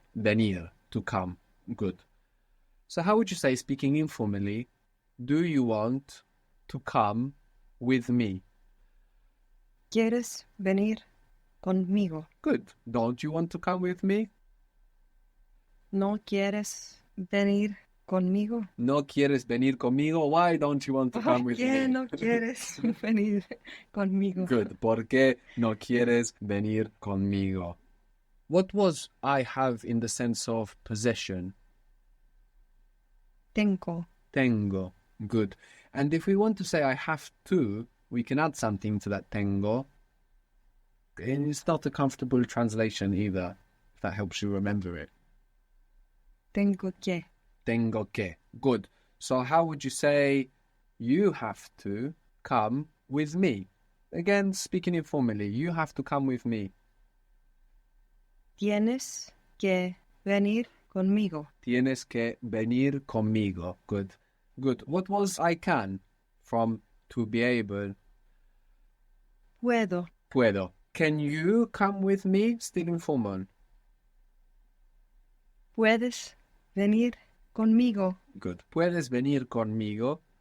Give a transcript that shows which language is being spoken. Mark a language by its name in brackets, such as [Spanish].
[English] Venir, to come. Good. So how would you say, speaking informally, do you want to come with me? [Spanish] ¿Quieres venir conmigo? [English] Good. Don't you want to come with me? [Spanish] ¿No quieres venir conmigo? No quieres venir conmigo? [English] Why don't you want to come with [Spanish] ¿Por qué [English] me? [Spanish] no quieres venir conmigo? [English] Good. [Spanish] ¿Por qué no quieres venir conmigo? [English] What was I have in the sense of possession? [Spanish] Tengo. Tengo. [English] Good. And if we want to say I have to, we can add something to that tengo. And it's not a comfortable translation either, if that helps you remember it. [Spanish] Tengo que. Tengo que. [English] Good. So how would you say you have to come with me? Again, speaking informally, you have to come with me. [Spanish] Tienes que venir conmigo. Tienes que venir conmigo. [English] Good. Good. What was I can from to be able? [Spanish] Puedo. Puedo. [English] Can you come with me? Still informal. [Spanish] Puedes venir conmigo. [English] Good. [Spanish] Puedes venir conmigo.